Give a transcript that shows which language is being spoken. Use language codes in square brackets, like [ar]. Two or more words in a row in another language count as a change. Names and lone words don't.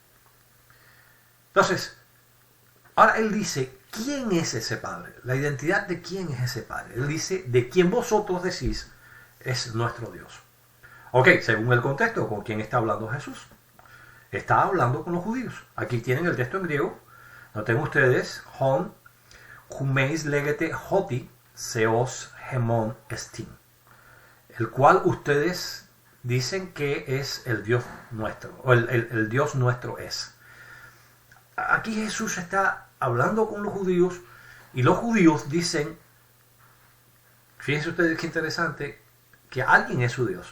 [es] Entonces, ahora él dice, ¿quién es ese Padre? La identidad de quién es ese Padre. Él dice, de quien vosotros decís es nuestro Dios. Ok, según el contexto, ¿con quién está hablando Jesús? Está hablando con los judíos. Aquí tienen el texto en griego. Noten ustedes, hon, [el] ὑμεῖς λέγετε ὅτι, θεὸς ἡμῶν ἐστιν, [es] el cual ustedes dicen que es el Dios nuestro, o el Dios nuestro es. Aquí Jesús está hablando con los judíos y los judíos dicen, fíjense ustedes qué interesante, que alguien es su Dios.